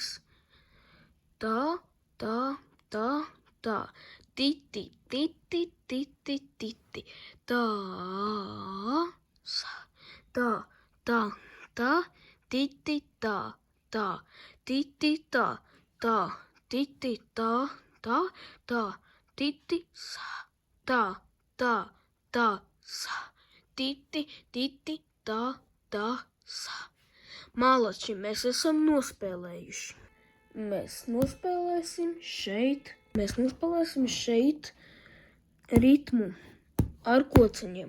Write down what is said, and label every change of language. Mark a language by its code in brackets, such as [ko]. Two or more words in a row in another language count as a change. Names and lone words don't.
[lv] Tā. Titi. Tā. Titi, tā. Titi, sa. Malači, mēs esam nospēlējuši. Mēs nospēlēsim šeit ritmu ar kociņiem.